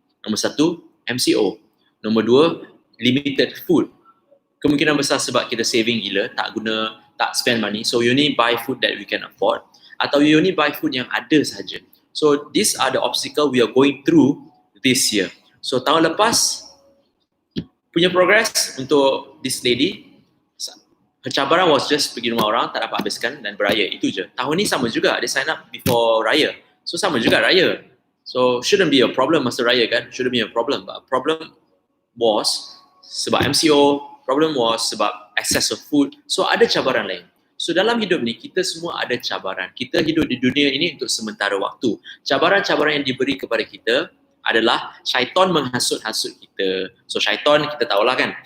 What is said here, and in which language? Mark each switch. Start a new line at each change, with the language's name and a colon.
Malay: Nombor 1, MCO. Nombor 2,
English: limited food.
Malay: Kemungkinan besar sebab kita saving gila, tak
English: spend money. So you only buy food that we can afford.
Malay: Atau
English: you only buy food
Malay: yang ada sahaja.
English: So these are the obstacle we are going through this year.
Malay: So tahun lepas, punya progress untuk
English: this lady,
Malay: cabaran
English: was just
Malay: pergi rumah orang, tak dapat habiskan dan beraya, itu je. Tahun ni sama juga, dia sign up before raya. So sama juga raya.
English: So shouldn't be a problem
Malay: masa raya kan,
English: shouldn't be a problem. But problem was sebab MCO, problem was sebab access of food.
Malay: So ada cabaran lain. So dalam hidup ni kita semua ada cabaran. Kita hidup di dunia ini untuk sementara waktu. Cabaran-cabaran yang diberi kepada kita adalah syaitan menghasut-hasut kita. So syaitan kita tahulah kan.